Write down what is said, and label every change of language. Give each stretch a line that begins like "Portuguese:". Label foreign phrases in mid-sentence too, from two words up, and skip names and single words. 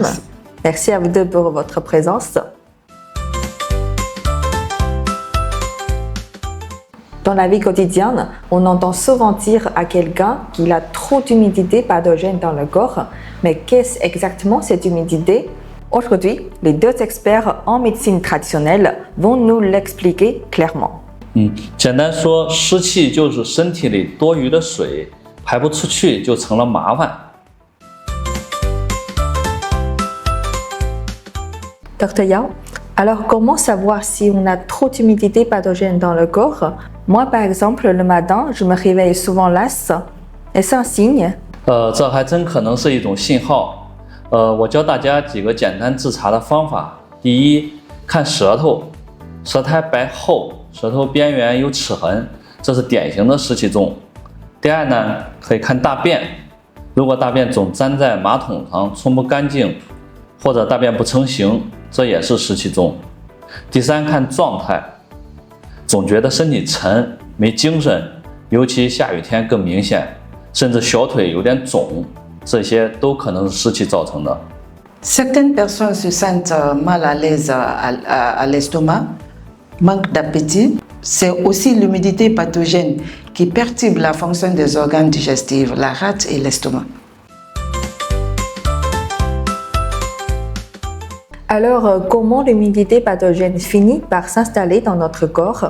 French: Merci à vous deux pour votre présence. Dans la vie quotidienne, on entend souvent dire à quelqu'un qu'il a trop d'humidité pathogène dans le corps. Mais qu'est-ce exactement cette humidité? Aujourd'hui, les deux experts en médecine traditionnelle vont nous l'expliquer clairement.
Chinese: 简单说，湿气就是身体里多余的水，排不出去就成了麻烦。
French: Dr Yao, alors comment savoir si on a trop d'humidité pathogène dans le corps? Moi, par exemple, le matin, je me réveille souvent lasse. Est-ce un signe?
Chinese: 这还真可能是一种信号。我教大家几个简单自查的方法。第一，看舌头，舌苔白厚，舌头边缘有齿痕，这是典型的湿气重。第二呢，可以看大便，如果大便总粘在马桶上冲不干净，或者大便不成形，这也是湿气重。第三，看状态，总觉得身体沉，没精神，尤其下雨天更明显，甚至小腿有点肿，这些都可能是湿气造成的。
French: Certaines personnes se sentent mal à l'aise à l'estomac, manque d'appétit. C'est aussi l'humidité pathogène qui perturbe la fonction des organes digestifs, la rate et l'estomac. Alors, comment l'humidité pathogène finit par s'installer dans notre corps?